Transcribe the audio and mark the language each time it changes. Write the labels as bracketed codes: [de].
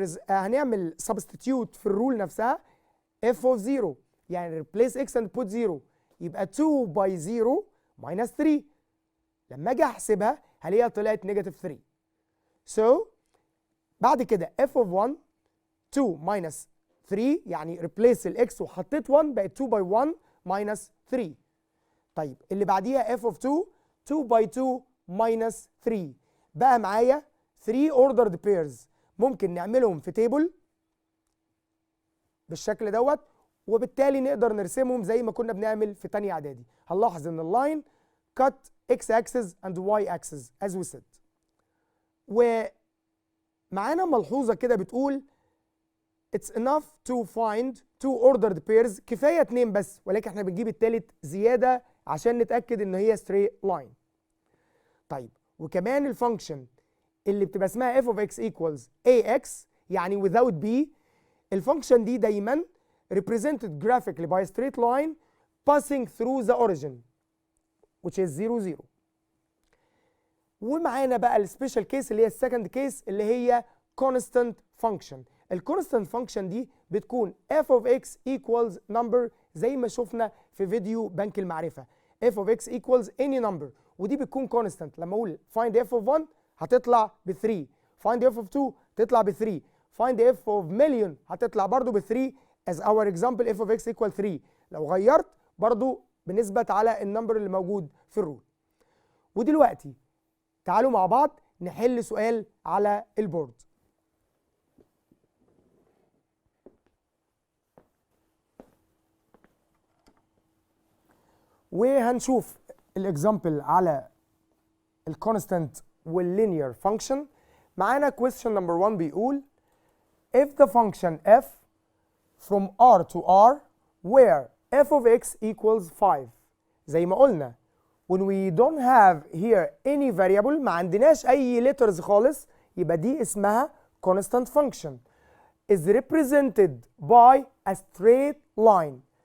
[ar] هنعمل [en] substitute [ar] في الرول نفسها [en] f of 0، يعني replace x and put 0، يبقى 2 by 0 minus 3. [ar] لما اجي احسبها هلاقيها طلعت [en] negative 3. So بعد كده f of 1 2 minus 3 يعني replace الاكس وحطيت 1 بقت 2 by 1 minus 3. [ar] طيب اللي بعديها [en] f of 2 2 by 2 minus 3 [ar] بقى معايا 3 ordered pairs ممكن نعملهم في تيبل بالشكل دوت وبالتالي نقدر نرسمهم زي ما كنا بنعمل في تانية اعدادي. [en] هنلاحظ ان اللاين cut x axis and y axis as we said. [ar] ومعانا ملحوظة كده بتقول [en] it's enough to find two ordered pairs [ar] كفاية 2 بس ولكن احنا بنجيب التالت زيادة عشان نتأكد ان هي straight line. [en] طيب وكمان الفانكشن اللي بتبقى اسمها f of x equals ax [ar] يعني [en] without b الفانكشن دي دايما represented graphically by a straight line passing through the origin which is 0 0. [ar] ومعانا بقى السبيشال كيس اللي هي السكند كيس اللي هي constant function. الكونستانت فانكشن دي بتكون f of x equals number زي ما شفنا في فيديو بنك المعرفة [en] f of x equals any number [ar] ودي بتكون constant. [en] لما اقول find f of 1 هتطلع ب 3 find f of 2 تطلع ب 3 find f of million هتطلع برضو ب 3 as our example f of x equal 3 [ar] لو غيرت برضو بنثبت على النمبر اللي موجود في الرول. ودلوقتي تعالوا مع بعض نحل سؤال على البورد. وهنشوف الاكزامبل على الكونستانت واللينير فانكشن. [en] معانا question number 1 بيقول if the function f from r to r where f of x equals 5 [ar] زي ما قلنا [en] when we don't have here any variable [ar] ما عندناش اي letters خالص يبقى دي اسمها [en] constant function is represented by a straight line